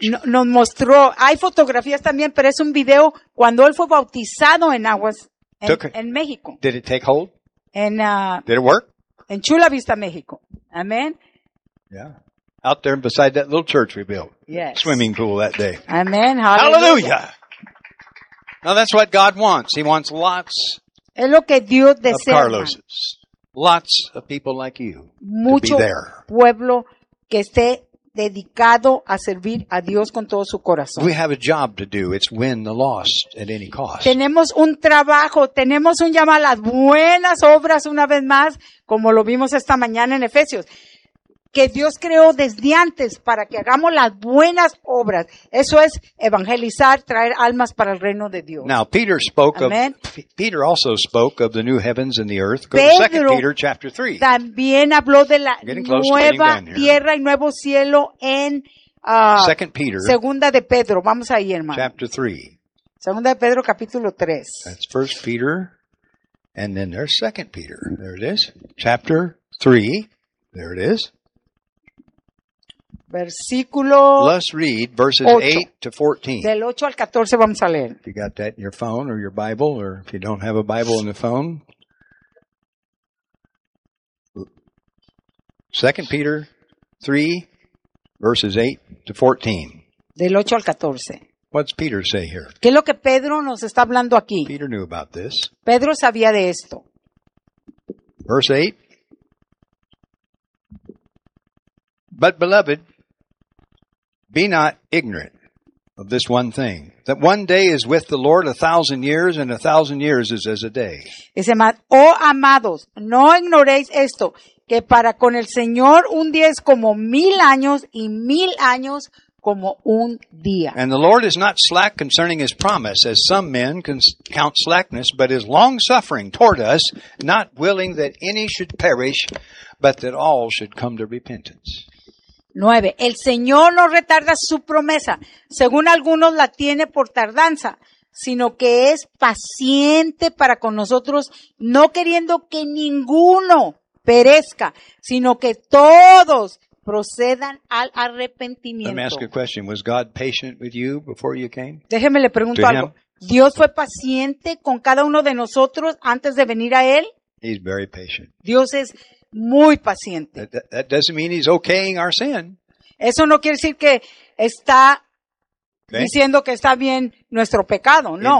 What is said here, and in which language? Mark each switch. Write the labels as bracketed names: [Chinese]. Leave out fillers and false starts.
[Spanish] Nos mostró. Hay fotografías también, pero es un video cuando él fue bautizado en aguas en México. [English] Did it take hold? Did it work? [Spanish] En Chula Vista, México. Amen. [English] Yeah, out there beside that little church we built. Yes. Swimming pool that day. Amen. Hallelujah. Hallelujah. Now that's what God wants. He wants lots [Spanish] es lo que Dios desea, [English] of Carloses. Lots of people like you [Spanish] mucho [English] to be there. [Spanish] Pueblo que esté dedicado a servir a Dios con todo su corazón. [English] We have a job to do. It's win the lost at any cost. [Spanish] Tenemos un trabajo. Tenemos un llamado a las buenas obras una vez más, como lo vimos esta mañana en Efesios. Que Dios creó desde antes para que hagamos las buenas obras. Eso es evangelizar, traer almas para el reino de Dios. [English] Now, Peter spoke amen. Of, Peter also spoke of the new heavens and the earth. Go [Spanish] Pedro [English] to 2 Peter chapter 3. [Spanish] También habló de la nueva tierra y nuevo cielo en [English] 2 Peter, [Spanish] segunda de Pedro. Vamos ahí, hermano. [English] Chapter 3. [Spanish] Segunda de Pedro, capítulo 3. [English] That's 1 Peter, and then there's 2 Peter. There it is. Chapter 3. There it is. [Spanish] Versículo [English] let's read verses 8 to 14. [Spanish] Del 8 al 14 vamos a leer. [English] If you got that in your phone or your Bible, or if you don't have a Bible in the phone. 2 Peter 3, verses 8 to 14. [Spanish] Del 8 al 14. [English] What's Peter say here? [Spanish] ¿Qué es lo que Pedro nos está hablando aquí? [English] Peter knew about this. [Spanish] Pedro sabía de esto. [English] Verse 8. But beloved, be not ignorant of this one thing, that one day is with the Lord 1,000 years, and 1,000 years is as a day. [Spanish] Dice, oh amados, no ignoréis esto, que para con el Señor un día es como 1,000 años, y 1,000 años como un día. [English] And the Lord is not slack concerning his promise, as some men count slackness, but is long-suffering toward us, not willing that any should perish, but that all should come to repentance. 9. [Spanish] El Señor no retarda su promesa, según algunos la tiene por tardanza, sino que es paciente para con nosotros, no queriendo que ninguno perezca, sino que todos procedan al arrepentimiento. [English] Let me ask you a question. Was God patient with you before you came? [Spanish] Déjeme le pregunto algo. ¿Dios fue paciente con cada uno de nosotros antes de venir a Él? [English] He's very patient. [Spanish] Dios es muy paciente. [English] That doesn't mean he's okaying our sin. [Spanish] Eso no quiere decir que está diciendo que está bien nuestro pecado, no.